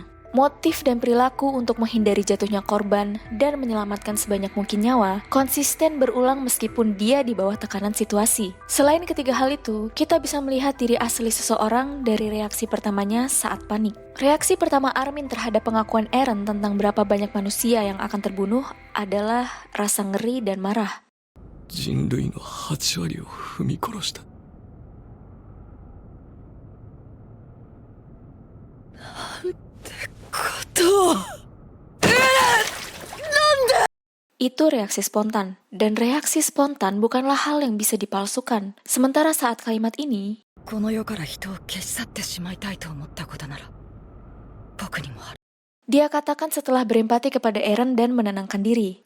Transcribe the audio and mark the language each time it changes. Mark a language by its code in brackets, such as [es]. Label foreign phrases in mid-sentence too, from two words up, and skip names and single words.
[id] Motif dan perilaku untuk menghindari jatuhnya korban dan menyelamatkan sebanyak mungkin nyawa konsisten berulang meskipun dia di bawah tekanan situasi. Selain ketiga hal itu, kita bisa melihat diri asli seseorang dari reaksi pertamanya saat panik. Reaksi pertama Armin terhadap pengakuan Eren tentang berapa banyak manusia yang akan terbunuh adalah rasa ngeri dan marah. [ja] 人類の8割を踏み殺した。 [id] Itu reaksi spontan, dan reaksi spontan bukanlah hal yang bisa dipalsukan. Sementara saat kalimat ini, dia katakan setelah berempati kepada Eren dan menenangkan diri.